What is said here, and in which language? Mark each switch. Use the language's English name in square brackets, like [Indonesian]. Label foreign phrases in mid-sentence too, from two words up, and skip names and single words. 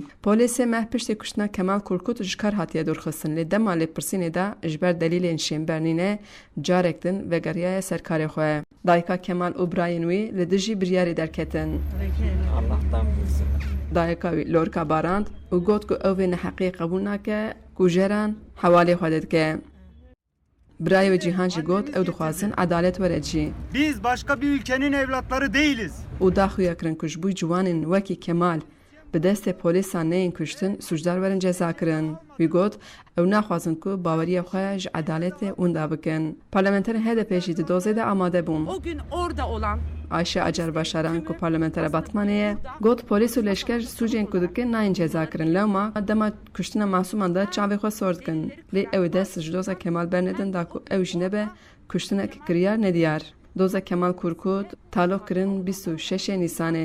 [Kurdish] Polîsê meh piştî kuştina Kemal Kurkut ji kar hatiye dûrxistin lê dema lêpirsînê de ji ber delîlên şênbernînê carek din vegeriyaya serkarê xwe. Dayika Kemal û birayên wî li dijî biryarê derketin. Dayika wî Lorka barand û got ku ew vê neheqiyê qebûl nake ku jeran hewalê xwe didike. Birayê ve Cihan jî got ew dixwazin edalet were cî. [Turkish] Biz başka bir ülkenin evlatları değiliz. [Kurdish] û daxuya kirin ku ji bo ciwanên wekî Kemal bi destê polîsan neyên kuştin sûcdar werin ceza kirin. Wî got ew naxwazin ku baweriya xwe ji edaletê wenda bikin. Parlamenterên HDP jî di dozê de amade bûn. [Turkish] O gün orada olan [Kurdish] Ayşe Acar Başaran ku parlamentera Batmanê got polîs û leşker sûcên ku dikin nayên ceza kirin lewma dema kuştina masûman de çavê xwe sor dikin. Lê ew ê dest ji doza Kemal bernedin da ku ew jî nebe kuştinek kiryar nediyar. Doza Kemal Kurkut talok kirin 26 Nîsanê.